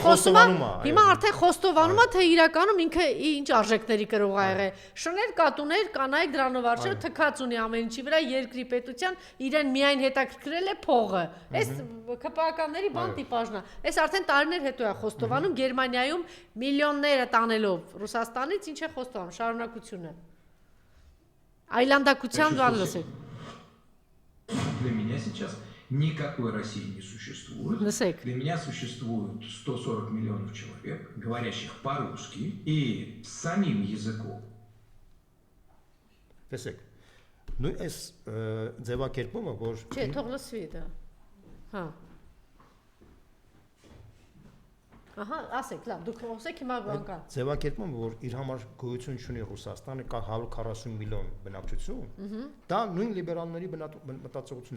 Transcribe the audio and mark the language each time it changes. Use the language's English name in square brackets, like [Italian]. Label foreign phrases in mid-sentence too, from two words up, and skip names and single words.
[Armenian] խոսում է, հիմա արդեն խոստովանում է, թե իրականում ինքը ինչ արժեքների կրող ա եղել։ Շներ, կատուներ, կանայք դրանով արժե թքած ունի ամեն ինչի վրա երկրի պետության իրեն միայն հետաքրքրել է փողը։ Այս ԿՊԱԿ-ների բան տիպաժն է։ Այս արդեն տարիներ հետո է խոստովանում Գերմանիայում միլիոնները տանելով Ռուսաստանից ինչ է խոստովանում շարունակությունը։ Այլանդակության բան լսեք։ [Russian] Для меня сейчас никакой России не существует. Для меня существует 140 миллионов человек, говорящих по-русски и самим языком. [Armenian] Տեսեք, նույն այս ձևակերպումը, որ Չէ, թող լսվի դա։ Հա։ Ահա, ասեք, լավ, դուք խոսեք հիմա բան կա։ Ձևակերպումը, որ իր համար գոյություն ունի Ռուսաստանը, կա 140 միլիոն բնակչություն, դա նույն լիբերալների մտածողությունն է։